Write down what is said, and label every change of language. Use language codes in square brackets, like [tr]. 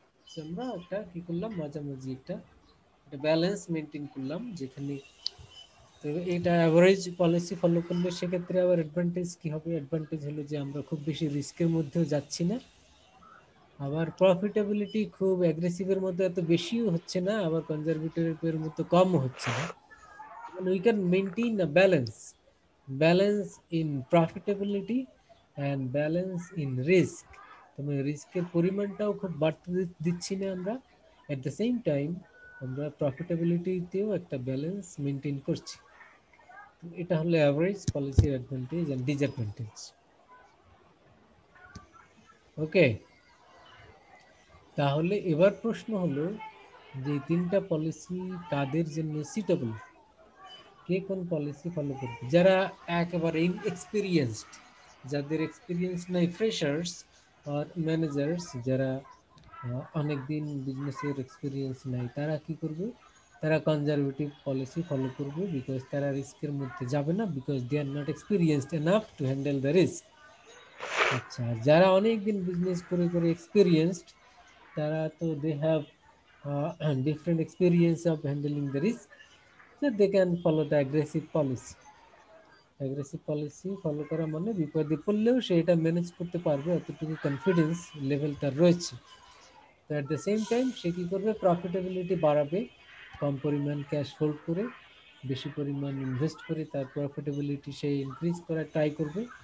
[bn] So আমরা একটা কি করলাম, মাঝামাঝি একটা ব্যালেন্স মেনটেন করলাম যেখানে। তো এটা অ্যাভারেজ পলিসি ফলো করলে সেক্ষেত্রে আবার অ্যাডভান্টেজ কি হবে, অ্যাডভান্টেজ হলো যে আমরা খুব বেশি রিস্কের মধ্যেও যাচ্ছি না, আবার প্রফিটেবিলিটি খুব অ্যাগ্রেসিভের মধ্যে এত বেশিও হচ্ছে না, আবার কনজারভেটিভের মতো কমও হচ্ছে না। [en] We can maintain a balance in profitability and balance in risk. [bn] তুমি রিস্কের পরিমাণটাও খুব বাড়তে দিচ্ছি না আমরা, [en] at the same time [bn] আমরা প্রফিটেবিলিটিতেও একটা ব্যালেন্স মেনটেন করছি। এটা হলো অ্যাভারেজ পলিসির অ্যাডভান্টেজ এন্ড ডিসঅ্যাডভান্টেজ। ওকে, তাহলে এবার প্রশ্ন হলো যে তিনটা পলিসি কাদের জন্য সুটেবল, কে কোন পলিসি ফলো করবে? যারা একেবারে ইনএক্সপিরিয়েন্সড, যাদের এক্সপিরিয়েন্স নাই, ফ্রেশার্স আর ম্যানেজার্স, যারা অনেকদিন বিজনেসের এক্সপিরিয়েন্স নাই, তারা কি করবে? তারা কনজারভেটিভ পলিসি ফলো করবে, বিকজ তারা রিস্কের মধ্যে যাবে না, [en] Because they are not experienced enough to handle the risk. [bn] আচ্ছা, যারা অনেকদিন বিজনেস করে করে এক্সপিরিয়েন্সড, তারা তো [en] They have different experience of handling the risk, so they can follow the aggressive policy. [bn] Aggressive policy follow করা মানে বিপদে পড়লেও সে এটা ম্যানেজ করতে পারবে, অতটুকু কনফিডেন্স লেভেল তার রয়েছে। তো অ্যাট দ্য সেম টাইম সে কী করবে? প্রফিটেবিলিটি বাড়াবে, কম পরিমাণ ক্যাশ হোল্ড করে, বেশি পরিমাণ ইনভেস্ট করে তার প্রফিটেবিলিটি সে ইনক্রিজ করার ট্রাই করবে।